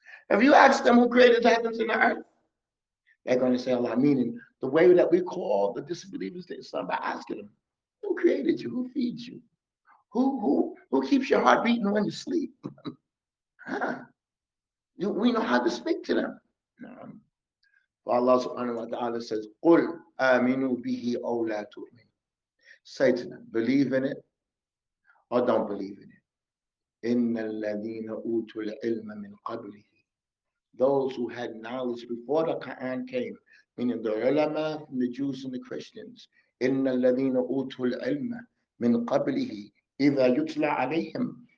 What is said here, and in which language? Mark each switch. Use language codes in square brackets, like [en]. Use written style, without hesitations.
[en] If you ask them who created the heavens and the earth, they're going to say Allah. Meaning, the way that we call the disbelievers to Islam by asking them, who created you? Who feeds you? Who keeps your heart beating when you sleep? Huh? We know how to speak to them. No. [ar] Allah subhanahu wa ta'ala says, قُلْ آمِنُوا بِهِ أَوْ لَا تُؤْمِنُوا. [en] Say to them, believe in it or don't believe in it. [ar] إِنَّ الَّذِينَ أُوتُوا الْعِلْمَ مِنْ قَبْلِهِ. [en] Those who had knowledge before the Quran came, meaning the ulama from the Jews and the Christians. [ar] إِنَّ الَّذِينَ أُوتُوا الْعِلْمَ مِنْ قَبْلِهِ إِذَا يُتْلَى عَلَيْهِمْ.